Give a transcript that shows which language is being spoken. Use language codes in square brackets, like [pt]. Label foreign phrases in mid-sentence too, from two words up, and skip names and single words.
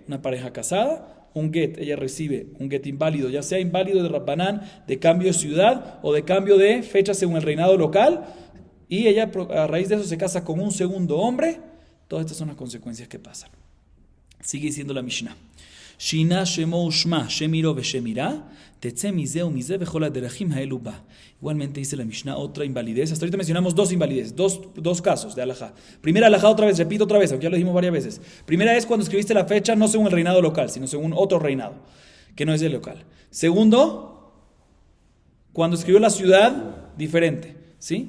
[es] Una pareja casada, un get, ella recibe un get inválido, ya sea inválido de Rabbanán, de cambio de ciudad o de cambio de fecha según el reinado local, y ella a raíz de eso se casa con un segundo hombre. Todas estas son las consecuencias que pasan. Sigue diciendo la Mishnah. [he] שינה שמו ושמה שם עירו ושם עירה תצא מזה ומזה בכל הדרכים האלו בה. [es] Igualmente dice la Mishnah otra invalidez. Hasta ahorita mencionamos dos invalideces, dos casos de alajá. Primera alajá, otra vez, repito otra vez, aunque ya lo dijimos varias veces. Primera es cuando escribiste la fecha no según el reinado local, sino según otro reinado, que no es el local. Segundo, cuando escribió la ciudad, diferente, ¿sí?